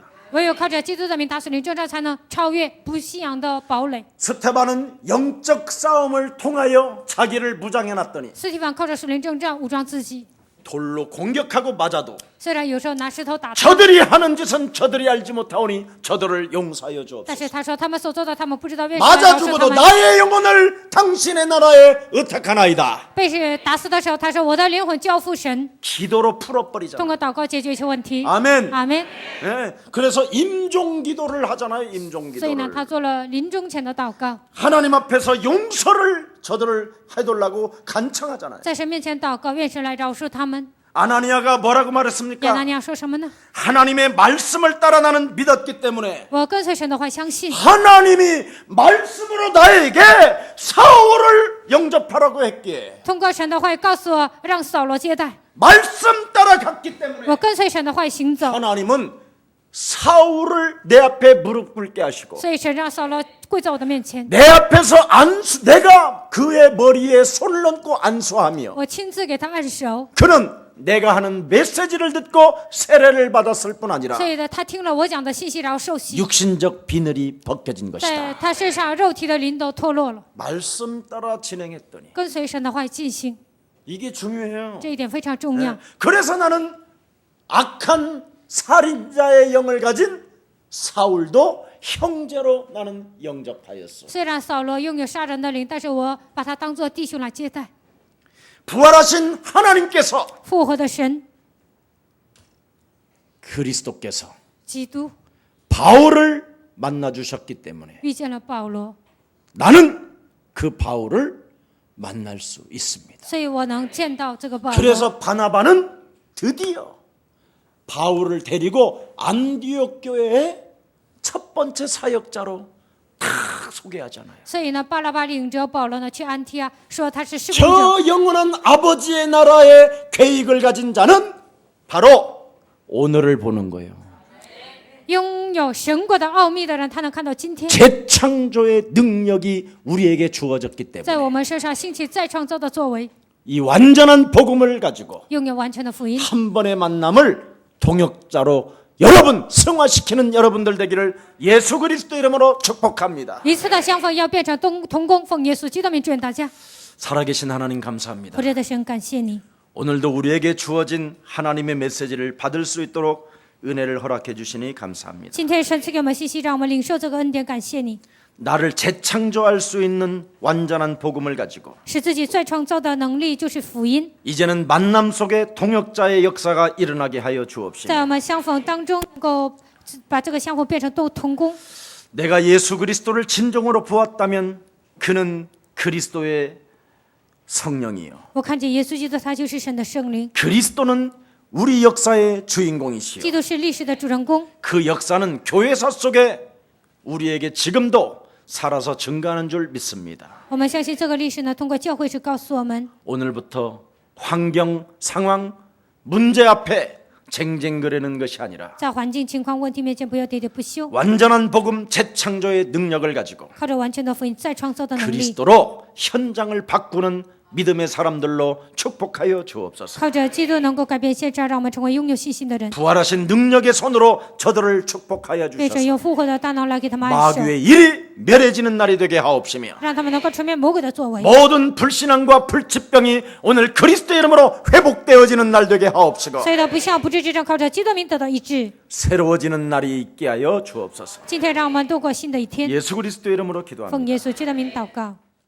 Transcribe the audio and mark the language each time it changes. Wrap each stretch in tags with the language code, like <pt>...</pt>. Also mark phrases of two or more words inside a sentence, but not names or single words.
<zh>唯有靠着基督的名打死灵征战，才能超越不信仰的堡垒。</zh> <ko>스테반은 영적 싸움을 통하여 자기를 무장해놨더니</ko> <zh>斯提凡靠着属灵征战武装自己，</zh> <ko>돌로 공격하고 맞아도</ko> <zh>虽然有时候拿石头打他，</zh> <ko>저들이 하는 짓은 저들이 알지 못하오니 저들을 용서하여</ko> <zh>但</zh> <ko>주옵소서.</ko> <zh>是他说他们所做的，他们不知道为什么。</zh> <ko>맞아 죽어도 나의 영혼을 당신의 나라에 의탁하나이다.</ko> <zh>被打死的时候，他说我的灵魂交付神，</zh> <ko>기도로 풀어버리잖아.</ko> <zh>通过祷告解决一些问题。</zh> <ko>아멘.</ko> <zh>阿门。</zh> <ko>예, 그래서 임종기도를 하잖아요.</ko> <zh>所以呢，他</zh> <ko>임종기도를.</ko> <zh>做了临终前的祷告，</zh> <ko>하나님 앞에서 용서를 저들을 해달라고 간청하잖아요.</ko> <zh>在神面前祷告，愿神来饶恕他们。</zh> <ko>아나니아가 뭐라고</ko> <zh>亚拿</zh> <ko>말했습니까?</ko> <zh>尼亚说什么呢？</zh> <ko>하나님의 말씀을 따라 나는 믿었기 때문에</ko> <zh>我跟随神的话，相信</zh> <ko>하나님이 말씀으로 나에게 사울을 영접하라고 했기에</ko> <zh>通过神的话告诉我，让扫罗接待。</zh> <ko>말씀 따라 갔기 때문에</ko> <zh>我跟随神的话行走，</zh> <ko>하나님은 사울을 내 앞에 무릎 꿇게 하시고</ko> <zh>所以神让扫罗跪在我的面前，</zh> <ko>내 앞에서 내가 그의 머리에 손을 얹고 안수하며</ko> <zh>我亲自给他按手。</zh> <ko>그는 내가 하는 메시지를 듣고 세례를 받았을 뿐 아니라</ko> <zh>所以呢，他听了我讲的信息，然后受洗，</zh> <ko>육신적 비늘이 벗겨진</ko> <zh>在</zh> <ko>것이다.</ko> <zh>他身上肉体的鳞都脱落了。</zh> <ko>말씀 따라 진행했더니</ko> <zh>跟随神的话进行，</zh> <ko>이게 중요해요.</ko> <zh>这一点非常重要。</zh> <ko>그래서 나는 악한 살인자의 영을 가진 사울도 형제로 나는 영접하였어.</ko> <zh>虽然扫罗拥有杀人的灵，但是我把他当作弟兄来接待。</zh> <ko>부활하신 하나님께서</ko> <zh>复活的神</zh> <ko>그리스도께서</ko> <zh>基督</zh> <ko>바울을 만나 주셨기 때문에</ko> <zh>遇见了保罗，</zh> <ko>나는 그 바울을 만날 수 있습니다.</ko> <zh>所以我能见到这个保罗。</zh> <ko>그래서 바나바는 드디어 바울을 데리고 안디옥 교회의 첫 번째 사역자로 탁 소개하잖아요.</ko> <zh>所以呢，巴拉巴领着保罗呢去安提阿，说他是侍奉者。</zh> <ko>저 영원한 아버지의 나라의 계획을 가진 자는 바로 오늘을 보는 거예요.</ko> <zh>拥有神国的奥秘的人，他能看到今天</zh> <ko>재창조의 능력이 우리에게 주어졌기</ko> <zh>在</zh> <ko>때문에</ko> <zh>我们身上兴起再创造的作为，</zh> <ko>이 완전한 복음을 가지고</ko> <zh>拥有完全的福音。</zh> <ko>한 번의 만남을 동역자로 여러분 승화시키는 여러분들 되기를 예수 그리스도 이름으로 축복합니다.</ko> <zh>一次的相逢要变成同工，奉耶稣基督的名祝愿大家。</zh> <ko>살아계신 하나님 감사합니다.</ko> <zh>活着的神，感谢你。</zh> <ko>오늘도 우리에게 주어진 하나님의 메시지를 받을 수 있도록 은혜를 허락해 주시니 감사합니다.</ko> <zh>今天神赐给我们信息，让我们领受这个恩典，感谢你，</zh> <ko>나를 재창조할 수 있는 완전한 복음을 가지고</ko> <zh>使自己再创造的能力就是福音，</zh> <ko>이제는 만남 속에 동역자의 역사가 일어나게 하여</ko> <zh>在</zh> <ko>주옵시고</ko> <zh>我们相逢当中，能够把这个相逢变成同工。</zh> <ko>내가 예수 그리스도를 진정으로 보았다면 그는 그리스도의 성령이요</ko> <zh>我看见耶稣基督，他就是神的圣灵，</zh> <ko>그리스도는 우리 역사의 주인공이시요</ko> <zh>基督是历史的主人公。</zh> <ko>그 역사는 교회사 속에 우리에게 지금도 살아서 증가하는 줄 믿습니다.</ko> <zh>我们相信这个历史呢，通过教会是告诉我们，</zh> <ko>오늘부터 환경, 상황, 문제 앞에 쟁쟁거리는 것이 아니라</ko> <zh>在环境、情况、问题面前不要喋喋不休，</zh> <ko>완전한 복음 재창조의 능력을 가지고</ko> <zh>靠着完全的福音再创造的能力，</zh> <ko>그리스도로 현장을 바꾸는 믿음의 사람들로 축복하여 주옵소서.</ko> <zh>靠着基督能够改变现状，让我们成为拥有信心的人。</zh> <ko>부활하신 능력의 손으로 저들을 축복하여</ko> <zh>愿神</zh> <ko>주셔서</ko> <zh>用复活的大能来给他们按手，</zh> <ko>마귀의 일이 멸해지는 날이 되게 하옵시며</ko> <zh>让他们能够除灭魔鬼的作为。</zh> <ko>모든 불신앙과 불치병이 오늘 그리스도 이름으로 회복되어지는 날 되게 하옵시고</ko> <zh>所有的不孝不治之症，靠着基督名得到医治。</zh> <ko>새로워지는 날이 있게 하여 주옵소서.</ko> <zh>今天让我们度过新的一天，</zh> <ko>예수 그리스도 이름으로 기도합니다.</ko> <zh>奉耶稣基督的名祷告。</zh>